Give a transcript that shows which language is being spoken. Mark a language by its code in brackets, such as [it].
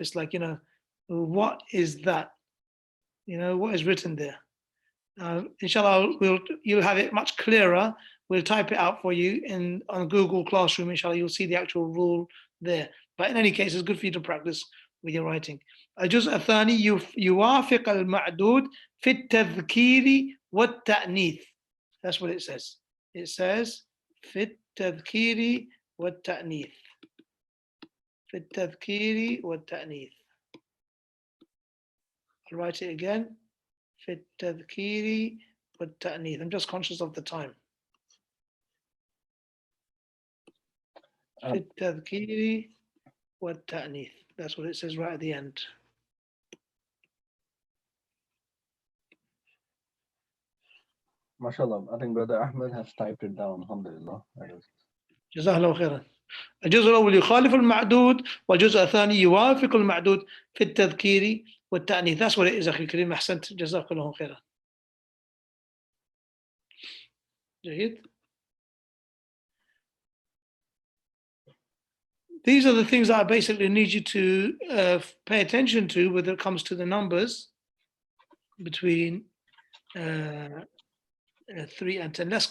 [en] It's like, what is that? What is written there? Inshallah, you'll have it much clearer. We'll type it out for you on Google Classroom. Inshallah, you'll see the actual rule there. But in any case, it's good for you to practice with your writing. [ar] الجزء الثاني يوافق المعدود في التذكير والتأنيث. [en] That's what it says. It says [ar] في التذكير والتأنيث. في التذكير والتأنيث. [en] I'll write it again. [ar] في التذكير والتأنيث. [en] I'm just conscious of the time. [ar] في التذكير والتأنيث. [en] That's what it says right at the end. MashaAllah, I think Brother Ahmed has typed it down. [ar] Alhamdulillah. جزاه الله خيرا. الجزء الأول يخالف المعدود والجزء الثاني يوافق المعدود في التذكير والتأنيث. [en] That's what it is [ar] أخي الكريم. أحسنت جزاك الله خيرا. جيد. [en] These are the things that I basically need you to pay attention to when it comes to the numbers between 3 and 10.